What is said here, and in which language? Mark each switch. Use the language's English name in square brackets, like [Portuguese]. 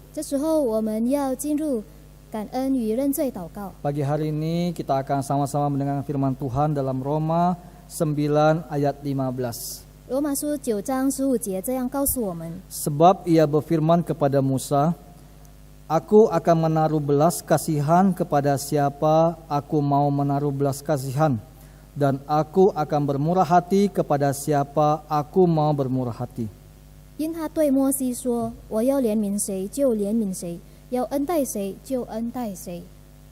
[Chinese] 这时候我们要进入感恩与认罪祷告。 [Indonesian] Pagi hari ini kita akan sama-sama mendengar firman Tuhan dalam Roma 9 ayat 15. [Chinese] 罗马书9章15节这样告诉我们： [Indonesian] Sebab ia berfirman kepada Musa, Aku akan menaruh belas kasihan kepada siapa aku mau menaruh belas kasihan, dan aku akan bermurah hati kepada siapa aku mau bermurah hati. [Chinese] 因他对摩西说：“我要怜悯谁就怜悯谁，要恩待谁就恩待谁。”